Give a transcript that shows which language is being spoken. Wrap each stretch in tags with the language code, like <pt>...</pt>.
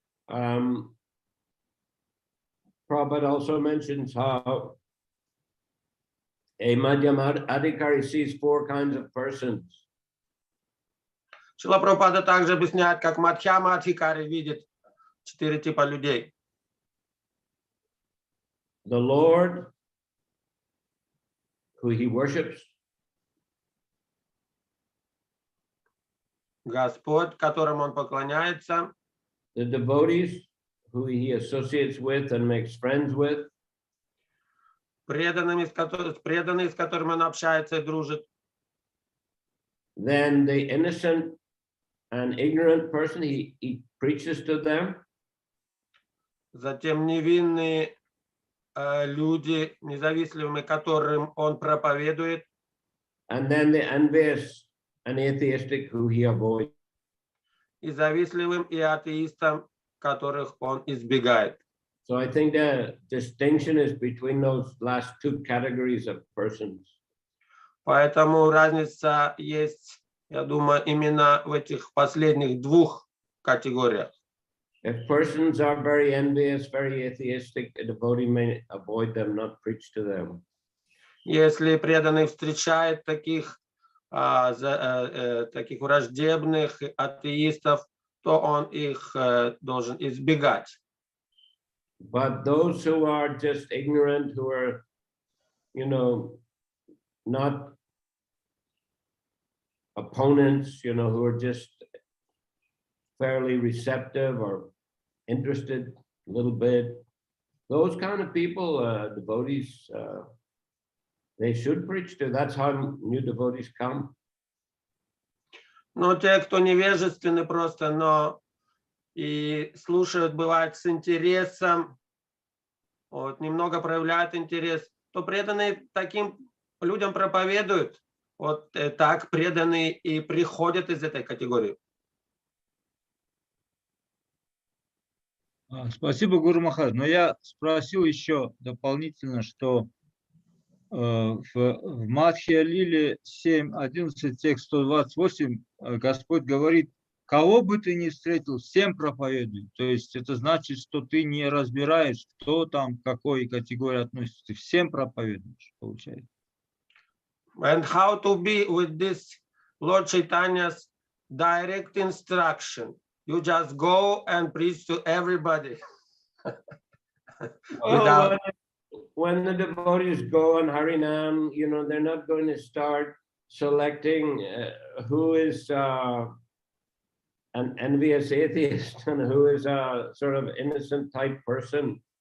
<en>Prabhupada also mentions how a Madhyama Adhikari sees 4 kinds of persons.</en> <ru>Шрила Прабхупада также объясняет, как Мадхьяма Адхикари видит 4 типа людей.</ru> <en>The Lord, who he worships.</en> <ru>Господь, которому он поклоняется.</ru> <en>The devotees, who he associates with and makes friends with.</en> <ru>Преданные, с которыми он общается и дружит.</ru> <en>Then the innocent and ignorant person, he preaches to them.</en> <ru>Затем невинные люди, независимые, которым он проповедует.</ru> <en>And then the envious and atheistic, who he avoids.</en> <ru>И завистливым, и атеистам, которых он избегает.</ru> <en>So I think the distinction is between those last 2 categories of persons.</en> <ru>Поэтому разница есть, я думаю, именно в этих последних 2 категориях.</ru> <en>If persons are very envious, very atheistic, a devotee may avoid them, not preach to them.</en> <ru>Если преданный встречает таких враждебных атеистов, то он их должен избегать.</ru> <en>But those who are just ignorant, who are, not opponents, who are just fairly receptive or interested a little bit, those kind of people, devotees, they should preach to. That's how new devotees come.</en> <ru>Но те, кто невежественны просто, но и слушают, бывает, с интересом, вот, немного проявляют интерес, то преданные таким людям проповедуют. Вот так преданные и приходят из этой категории. Спасибо, Гуру Махарадж. Но я спросил еще дополнительно, что в Мадхья Лиле 7.11, текст 128, Господь говорит: кого бы ты ни встретил, всем проповедуй. То есть это значит, что ты не разбираешь, кто там, к какой категории относится. Ты всем проповедуешь, получается.</ru> <en>And how to be with this Lord Chaitanya's direct instruction? You just go and preach to everybody. When the devotees go on Harinam, they're not going to start selecting who is an envious atheist and who is a sort of innocent type person.</en>